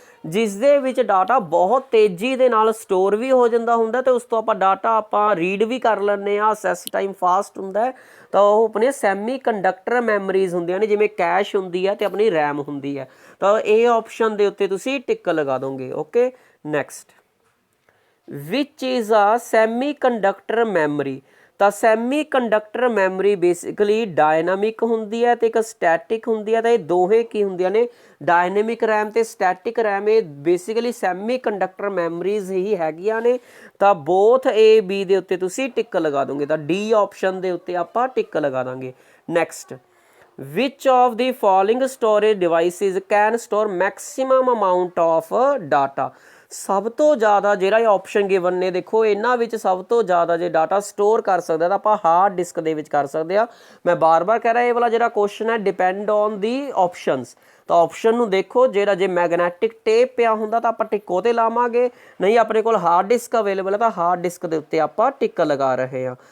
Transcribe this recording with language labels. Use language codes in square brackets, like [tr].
[pa] ਜਿਸ ਦੇ ਵਿੱਚ ਡਾਟਾ ਬਹੁਤ ਤੇਜ਼ੀ ਦੇ ਨਾਲ ਸਟੋਰ ਵੀ ਹੋ ਜਾਂਦਾ ਹੁੰਦਾ ਤੇ ਉਸ ਤੋਂ ਆਪਾਂ ਡਾਟਾ ਆਪਾਂ ਰੀਡ ਵੀ ਕਰ ਲੈਂਦੇ ਹਾਂ, ਅਸੈਸ ਟਾਈਮ ਫਾਸਟ ਹੁੰਦਾ ਹੈ। ਤਾਂ ਉਹ ਆਪਣੇ ਸੈਮੀ ਕੰਡਕਟਰ ਮੈਮਰੀਜ਼ ਹੁੰਦੀਆਂ ਨੇ, ਜਿਵੇਂ ਕੈਸ਼ ਹੁੰਦੀ ਹੈ ਤੇ ਆਪਣੀ ਰੈਮ ਹੁੰਦੀ ਹੈ। ਤਾਂ ਇਹ ਆਪਸ਼ਨ ਦੇ ਉੱਤੇ ਤੁਸੀਂ ਟਿਕ ਲਗਾ ਦੋਗੇ। ਓਕੇ, ਨੈਕਸਟ, [en] Which is a semiconductor memory. [pa] ਤਾਂ semi conductor memory basically dynamic ਹੁੰਦੀ ਹੈ ਤੇ ਇੱਕ ਸਟੈਟਿਕ ਹੁੰਦੀ ਹੈ। ਤਾਂ ਇਹ ਦੋਹੇ ਕੀ ਹੁੰਦੀਆਂ ਨੇ, ਡਾਇਨਾਮਿਕ ਰੈਮ ਤੇ ਸਟੈਟਿਕ ਰੈਮ, ਇਹ ਬੇਸਿਕਲੀ ਸੈਮੀ ਕੰਡਕਟਰ ਮੈਮਰੀਜ਼ ਹੀ ਹੈਗੀਆਂ ਨੇ। ਤਾਂ ਬੋਥ A B ਦੇ ਉੱਤੇ ਤੁਸੀਂ ਟਿਕ ਲਗਾ ਦੋਗੇ। ਤਾਂ D ਆਪਸ਼ਨ ਦੇ ਉੱਤੇ ਆਪਾਂ ਟਿਕ ਲਗਾ ਦਾਂਗੇ। [en] Next, which of the following storage devices can store maximum amount of data। [pa] ਸਭ ਤੋਂ ਜ਼ਿਆਦਾ ਜਿਹੜਾ ਇਹ ਆਪਸ਼ਨ ਗਿਵਨ ਨੇ, ਦੇਖੋ ਇਹਨਾਂ ਵਿੱਚ ਸਭ ਤੋਂ ਜ਼ਿਆਦਾ ਜੇ ਡਾਟਾ ਸਟੋਰ ਕਰ ਸਕਦਾ ਤਾਂ ਆਪਾਂ ਹਾਰਡ ਡਿਸਕ ਦੇ ਵਿੱਚ ਕਰ ਸਕਦੇ ਆ। ਮੈਂ ਬਾਰ-ਬਾਰ ਕਹਿ ਰਿਹਾ ਇਹ ਵਾਲਾ ਜਿਹੜਾ ਕੁਐਸਚਨ ਹੈ [en] Depend on the options. [pa] ਤਾਂ ਆਪਸ਼ਨ ਨੂੰ ਦੇਖੋ, ਜਿਹੜਾ ਜੇ ਮੈਗਨੈਟਿਕ ਟੇਪ ਪਿਆ ਹੁੰਦਾ ਤਾਂ ਆਪਾਂ ਟਿਕ ਉਹਤੇ ਲਾਵਾਂਗੇ, ਨਹੀਂ ਆਪਣੇ ਕੋਲ ਹਾਰਡ ਡਿਸਕ ਅਵੇਲੇਬਲ ਹੈ ਤਾਂ ਹਾਰਡ ਡਿਸਕ ਦੇ ਉੱਤੇ ਆਪਾਂ ਟਿਕ ਲਗਾ ਰਹੇ ਹਾਂ।